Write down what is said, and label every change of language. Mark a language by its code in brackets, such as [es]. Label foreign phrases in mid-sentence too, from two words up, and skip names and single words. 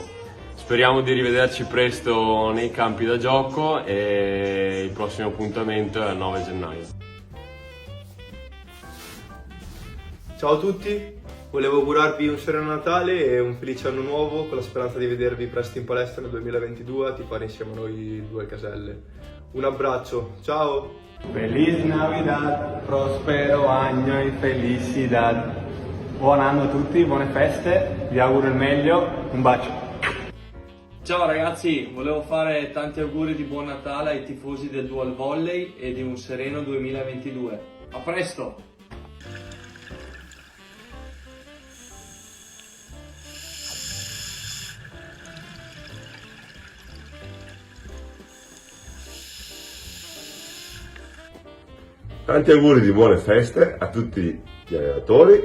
[it] Speriamo di rivederci presto nei campi da gioco e il prossimo appuntamento è il 9 gennaio. Ciao a tutti, volevo augurarvi un sereno Natale e un felice anno nuovo con la speranza di vedervi presto in palestra nel 2022 a tifare insieme a noi due caselle. Un abbraccio, ciao! [es] Feliz Navidad, prospero año y felicidad. [it] Buon anno a tutti, buone feste, vi auguro il meglio, un bacio. Ciao ragazzi, volevo fare tanti auguri di buon Natale ai tifosi del Dual Volley e di un sereno 2022. A presto! Tanti auguri di buone feste a tutti gli allenatori,